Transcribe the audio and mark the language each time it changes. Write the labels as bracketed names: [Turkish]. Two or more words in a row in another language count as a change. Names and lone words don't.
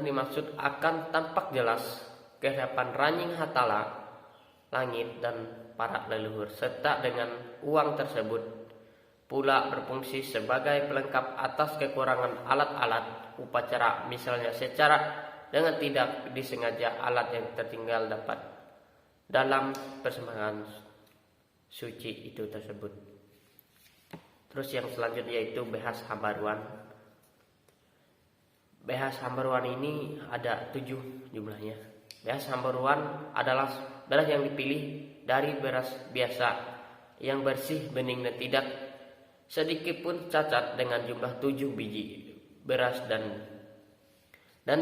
[Indonesian] dimaksud akan tampak jelas kehadapan Raja Ta'ala langit dan para leluhur, serta dengan uang tersebut pula berfungsi sebagai pelengkap atas kekurangan alat-alat upacara, misalnya secara dengan tidak disengaja alat yang tertinggal dapat dalam persembahan suci itu tersebut. Terus yang selanjutnya yaitu [Ngaju] behas hambaruan. Behas hambaruan [Indonesian] ini ada 7 jumlahnya. [Ngaju] Behas hambaruan [Indonesian] adalah beras yang dipilih dari beras biasa yang bersih, bening dan tidak sedikit pun cacat dengan jumlah 7 biji beras dan